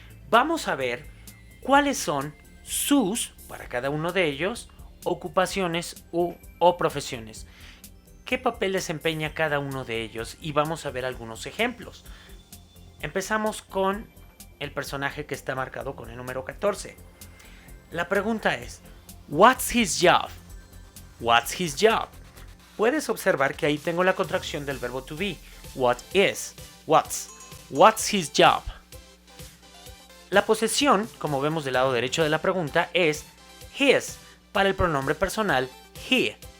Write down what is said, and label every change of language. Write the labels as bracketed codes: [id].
[es] Vamos a ver cuáles son sus, para cada uno de ellos, ocupaciones o profesiones. ¿Qué papel desempeña cada uno de ellos? Y vamos a ver algunos ejemplos. Empezamos con el personaje que está marcado con el número 14. La pregunta es, [en] what's his job? What's his job? [es] Puedes observar que ahí tengo la contracción del verbo to be. [en] What is? What's his job? [es] La posesión, como vemos del lado derecho de la pregunta, es his para el pronombre personal he.